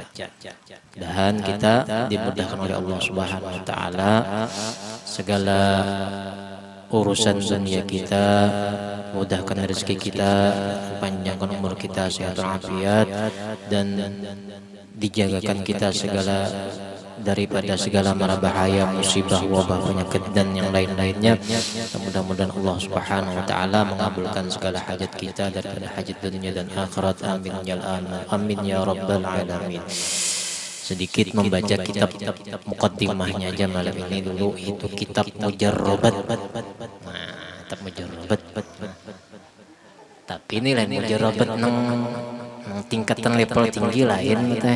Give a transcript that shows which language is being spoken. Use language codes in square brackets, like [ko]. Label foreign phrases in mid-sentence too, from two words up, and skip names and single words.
[id] Dan kita dimudahkan oleh [ar] الله سبحانه وتعالى [id] segala urusan dunia kita, mudahkan rezeki kita, panjangkan umur kita, sehat walafiat, dan dijagakan kita daripada segala mara bahaya, musibah, wabah, penyakit dan yang lain-lainnya. Mudah-mudahan [ar] الله سبحانه وتعالى [id] mengabulkan segala hajat kita daripada hajat dunia dan akhirat. [ar] آمين يا الله. آمين يا رب العالمين. [id] Sedikit membaca kitab muqaddimahnya aja malam ini dulu, itu kitab Mujarrabat. Kitab Mujarrabat. [bjn] Tapi ini lain Mujarrabat nang tingkatan level tinggi lain teh.